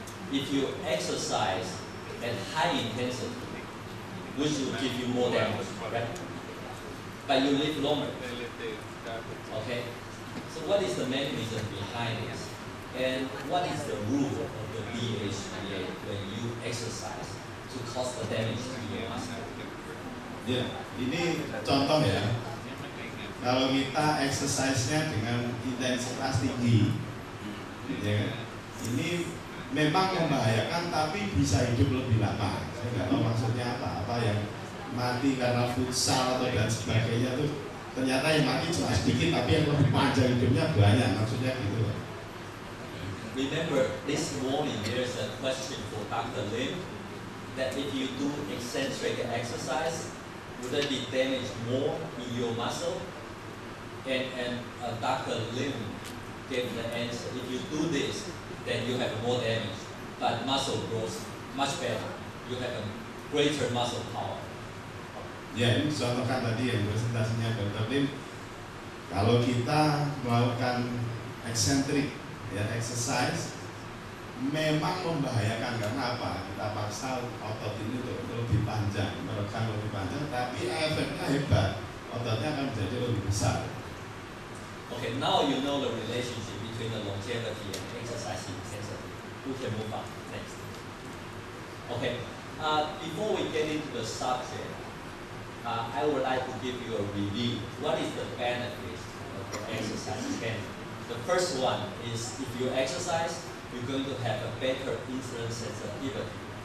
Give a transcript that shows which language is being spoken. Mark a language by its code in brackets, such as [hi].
[en] If you exercise at high intensity, which will give you more damage, right? But you live longer. Okay, so what is the mechanism behind this? And what is the rule of the DHEA when you exercise to cause the damage to your muscle? [id] Ya, ini contoh ya. Kalau kita exercise-nya dengan intensitas tinggi, ya, ini memang membahayakan, tapi bisa hidup lebih lama. Saya nggak tahu maksudnya apa yang mati karena futsal atau dan sebagainya tuh, ternyata yang mati cuma sedikit, tapi yang lebih panjang hidupnya banyak. Maksudnya gitu. [en] Remember, this morning there's a question for Dr. Lim that if you do eccentric exercise, would it be damaged more in your muscle? And Dr. Lim gave the answer. If you do this, then you have more damage, but muscle grows much better. You have a greater muscle power. [id] Ya, ini contohkan tadi yang presentasinya Dr. Lim. Kalau kita melakukan eccentric ya, exercise, memang membahayakan. Karena apa? Kita paksa otot ini untuk lebih panjang, merekam lebih panjang, tapi efeknya hebat. Ototnya akan menjadi lebih besar. [en] Okay, now you know the relationship between the longevity and exercise intensity. We can move on next. Okay, before we get into the subject, I would like to give you a review. What is the benefits of the exercise? Okay. The first one is if you exercise, you're going to have a better insulin sensitivity.